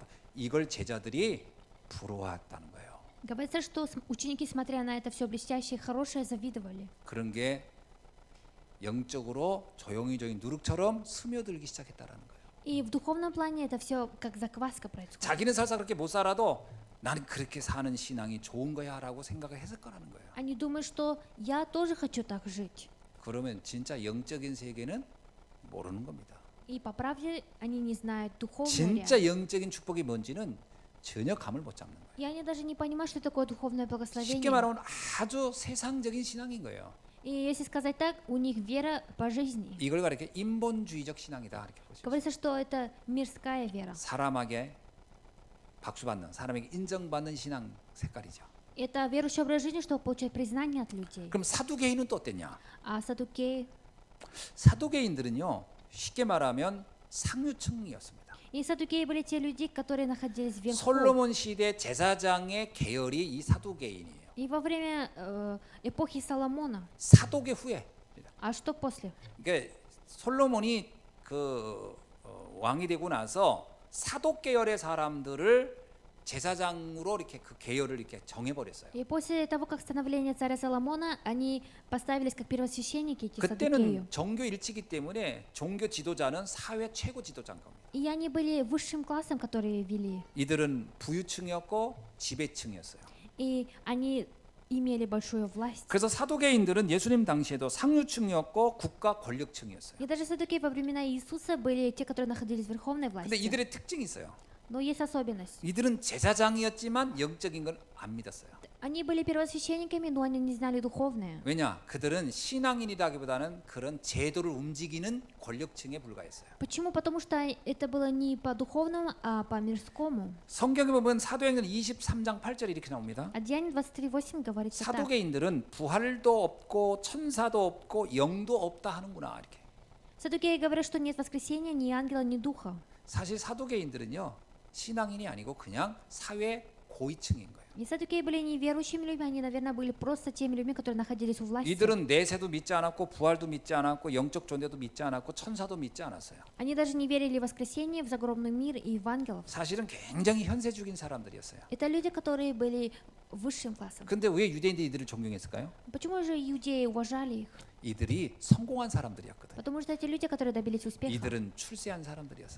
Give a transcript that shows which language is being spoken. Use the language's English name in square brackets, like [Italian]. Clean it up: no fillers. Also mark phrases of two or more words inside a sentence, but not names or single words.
[Korean] 이걸 제자들이 부러워했다는 거예요. [Russian] Говорится, что ученики, смотря на это все блестящее и хорошее, завидовали. [Korean] 그런 게 영적으로 조용히 누룩처럼 스며들기 시작했다라는 거예요. [Russian] И в духовном плане это все как закваска происходит. [Korean] 자기는 설사 그렇게 못 살아도 나는 그렇게 사는 신앙이 좋은 거야라고 생각을 했을 거라는 거예요. [Russian] Они думают, что я тоже хочу так жить. [Korean] 그러면 진짜 영적인 세계는 모르는 겁니다. [Russian] И по правде они не знают духовную [Korean] 진짜 [Russian] реальность. [Korean] 영적인 축복이 뭔지는 전혀 감을 못 잡는 거예요. [Russian] И они даже не понимают, что такое духовное [Korean] 쉽게 [Russian] благословение. [Korean] 말하면 아주 세상적인 신앙인 거예요. [Russian] И если сказать так, у них вера по жизни. [Korean] 이걸 가리켜 인본주의적 신앙이다 이렇게 보죠. [Russian] Говорится, что это мирская вера. [Korean] 사람에게 박수받는, 사람에게 인정받는 신앙 색깔이죠. [Russian] Это верующий образ жизни, чтобы получать признание от людей. [Korean] 그럼 사두개인은 또 어땠냐? [Russian] А садукеи? [Korean] 사두개인들은요, 쉽게 말하면 상류층이었습니다. [Russian] И садукеи были те люди, которые находились вверху. [Korean] 솔로몬 시대 제사장의 계열이 이 사두개인이에요. [Russian] И во время эпохи Соломона. [Korean] 사독의 후예. [Russian] А что после? [Korean] 그러니까 솔로몬이 왕이 되고 나서 사독 계열의 사람들을 제사장으로 이렇게 그 계열을 이렇게 정해버렸어요. [Russian] И после того, как становление царя Соломона, они поставились как первосвященники, эти садукеи. [Korean] 그때는 정교 일치기 때문에 종교 지도자는 사회 최고 지도자인 겁니다. [Russian] И они были высшим классом, которые вели. [Korean] 이들은 부유층이었고 지배층이었어요. [Russian] И они имели большую власть. [Korean] 그래서 사두개인들은 예수님 당시에도 상류층이었고 국가 권력층이었어요. [Russian] И даже садукеи во времена Иисуса были те, которые находились в верховной [Korean] 근데 [Russian] власти. [Korean] 이들의 특징이 있어요. [Russian] Но есть особенность. [Korean] 이들은 제사장이었지만 영적인 걸 안 믿었어요. [Russian] Они были первосвященниками, но они не знали духовное. [Korean] 왜냐? 그들은 신앙인이라기보다는 그런 제도를 움직이는 권력층에 불과했어요. [Russian] Почему? Потому что это было не по духовному, а по мирскому. [Korean] 성경에 보면 사도행전 23장 8절 이렇게 나옵니다. [Russian] А Деяние 23:8 говорится так. [Korean] 사두개인들은 부활도 없고 천사도 없고 영도 없다 하는구나 이렇게. [Russian] Садукеи говорят, что нет воскресения, ни ангела, ни духа. [Korean] 사실 사두개인들은요 신앙인이 아니고 그냥 사회 고위층인 거예요. [Russian] И садукеи были неверующими людьми, они, наверное, были просто теми людьми, которые находились у власти. [Korean] 이들은 내세도 믿지 않았고 부활도 믿지 않았고 영적 존재도 믿지 않았고 천사도 믿지 않았어요. [Russian] Они даже не верили в воскресение, в загробный мир и в ангелов. [Korean] 사실은 굉장히 현세적인 사람들이었어요. [Russian] Это люди, которые были высшим классом. [Korean] 근데 왜 유대인들이 이들을 존경했을까요? [Russian] Почему же иудеи уважали их? [Korean] 이들이 성공한 사람들이었거든요. [Russian] Потому что эти люди, которые добились успеха, [Korean] 이들은 출세한 사람들이었어요.